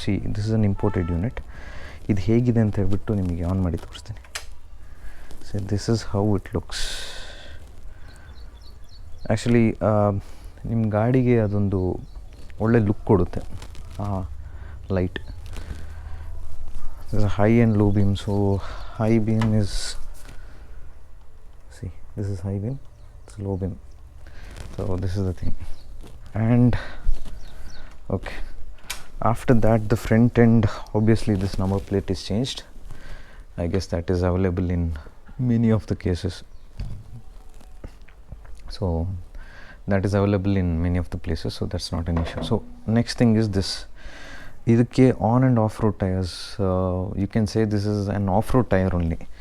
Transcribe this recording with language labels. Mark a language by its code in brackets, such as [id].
[en] See this is an imported unit. [kn] ಇದು ಹೇಗಿದೆ ಅಂತ ಹೇಳ್ಬಿಟ್ಟು ನಿಮಗೆ ಆನ್ ಮಾಡಿ ತೋರಿಸ್ತೀನಿ. [en] So this is how it looks. [kn] Actually ನಿಮ್ಮ ಗಾಡಿಗೆ ಅದೊಂದು ಒಳ್ಳೆ ಲುಕ್ ಕೊಡುತ್ತೆ ಆ light. [en] There's a high and low beam. So high beam is, see, this is high beam, it's low beam. So this is the thing. And okay, after that the front end, obviously this number plate is changed. I guess that is available in many of the cases. So that is available in many of the places, so that's not an issue. So next thing is this. ಇದಕ್ಕೆ on and off road tyres. You can say this is an off road tyre only.